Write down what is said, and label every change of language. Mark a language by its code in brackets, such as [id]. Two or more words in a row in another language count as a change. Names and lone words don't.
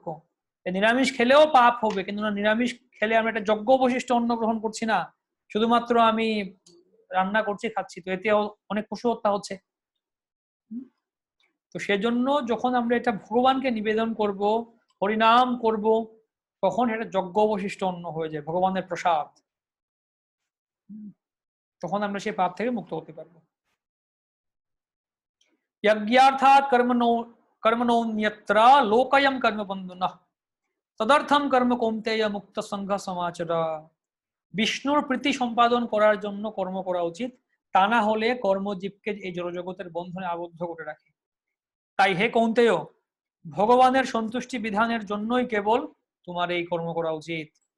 [bn] নিরামিষ খেলেও পাপ হবে, কিন্তু না, নিরামিষ খেলে আমরা একটা যজ্ঞ অবশিষ্ট অন্ন গ্রহণ করছি না, শুধুমাত্র আমি রান্না করছি খাচ্ছি, তো এতেও অনেক পশু হত্যা হচ্ছে। তো সেজন্য যখন আমরা এটা ভগবানকে নিবেদন করব, হরিনাম করব, তখন এটা যজ্ঞ অবশিষ্ট অন্ন হয়ে যায়, ভগবানের প্রসাদ। তখন আমরা সেই পাপ থেকে মুক্ত হতে পারবো। [sa] यज्ञार्थात् कर्मणो कर्मणोऽन्यत्र लोकयं कर्म बन्धुनः तदर्थम कर्म কৌন্তেয় মুক্ত সংঘ সমাচর। [bn] বিষ্ণুর প্রীতি সম্পাদন করার জন্য কর্ম করা উচিত, তা না হলে কর্মজীবকে এই জড়জগতের বন্ধনে আবদ্ধ করে রাখে। তাই হে কৌন্তেয়, ভগবানের সন্তুষ্টি বিধানের জন্যই কেবল তোমার এই কর্ম করা উচিত।